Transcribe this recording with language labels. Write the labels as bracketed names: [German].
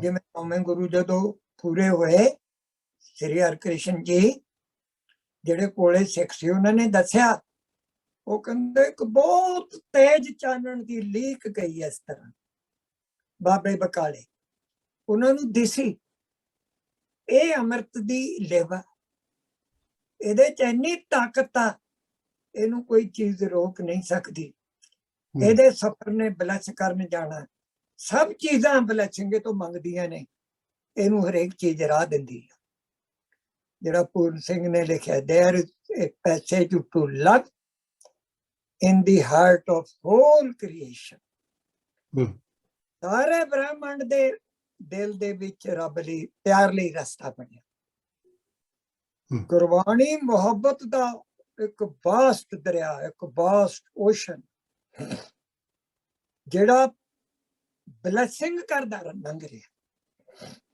[Punjabi] ਜਿਵੇਂ ਨੌਵੇਂ ਗੁਰੂ ਜਦੋਂ ਪੂਰੇ ਹੋਏ, ਸ੍ਰੀ ਹਰਿਕ੍ਰਿਸ਼ਨ ਜੀ ਜਿਹੜੇ ਕੋਲੇ ਸਿੱਖ ਸੀ, ਉਹਨਾਂ ਨੇ ਦੱਸਿਆ, ਉਹ ਕਹਿੰਦੇ ਇੱਕ ਬਹੁਤ ਤੇਜ਼ ਚਾਨਣ ਦੀ ਲੀਕ ਗਈ ਇਸ ਤਰ੍ਹਾਂ ਬਾਬੇ ਬਕਾਲੇ, ਉਹਨਾਂ ਨੂੰ ਦਿਸੀ ਇਹ ਅੰਮ੍ਰਿਤ ਦੀ ਲਿਵ, ਇਹਦੇ ਚ ਇੰਨੀ ਤਾਕਤ ਆ, ਇਹਨੂੰ ਕੋਈ ਚੀਜ਼ ਰੋਕ ਨਹੀਂ ਸਕਦੀ। ਇਹਦੇ ਸਫਰ ਨੇ ਬਲੈਸ ਕਰਨ ਜਾਣਾ, ਸਭ ਚੀਜ਼ਾਂ ਬਲੈਸਿੰਗ ਤੋਂ ਮੰਗਦੀਆਂ ਨੇ, ਇਹਨੂੰ ਹਰੇਕ ਚੀਜ਼ ਰਾਹ ਦਿੰਦੀ ਹੈ। ਜਿਹੜਾ ਪੂਰਨ ਸਿੰਘ ਨੇ ਲਿਖਿਆ, [English] there is a passage to love in the heart of whole creation। [Punjabi] ਸਾਰੇ ਬ੍ਰਹਿਮੰਡ ਦੇ ਦਿਲ ਦੇ ਵਿੱਚ ਰੱਬ ਲਈ, ਪਿਆਰ ਲਈ ਰਸਤਾ ਬਣਿਆ। ਗੁਰਬਾਣੀ ਮੁਹੱਬਤ ਦਾ ਇੱਕ ਵਾਸਟ ਦਰਿਆ, ਇੱਕ ਵਾਸਟ ਓਸ਼ਨ, ਜਿਹੜਾ ਬਲੈਸਿੰਗ ਕਰਦਾ ਲੰਘ ਰਿਹਾ।